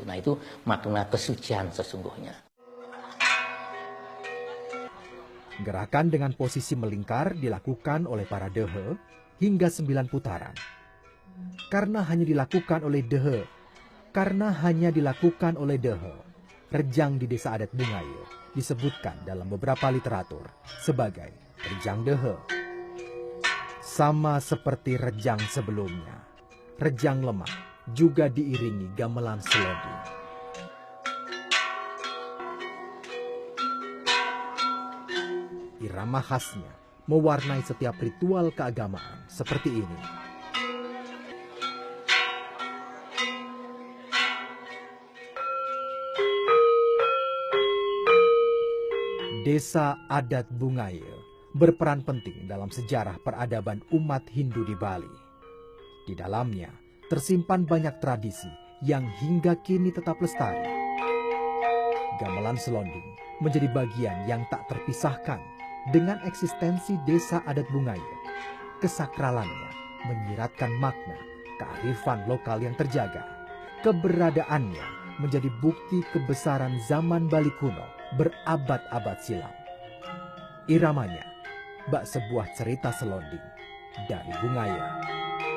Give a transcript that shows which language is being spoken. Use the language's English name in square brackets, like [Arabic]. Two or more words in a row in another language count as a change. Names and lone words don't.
[Indonesian] Nah, itu makna kesucian sesungguhnya. Gerakan dengan posisi melingkar dilakukan oleh para dehe hingga 9 putaran. Karena hanya dilakukan oleh dehe, rejang di desa adat Bungaya disebutkan dalam beberapa literatur sebagai rejang dehe. Sama seperti rejang sebelumnya, rejang lemah juga diiringi gamelan selonding. Irama khasnya mewarnai setiap ritual keagamaan seperti ini. Desa adat Bungaya berperan penting dalam sejarah peradaban umat Hindu di Bali. Di dalamnya tersimpan banyak tradisi yang hingga kini tetap lestari. Gamelan selonding menjadi bagian yang tak terpisahkan dengan eksistensi desa adat Bungaya. Kesakralannya menyiratkan makna kearifan lokal yang terjaga. Keberadaannya menjadi bukti kebesaran zaman Bali kuno berabad-abad silam. Iramanya bak sebuah cerita selonding dari Bungaya.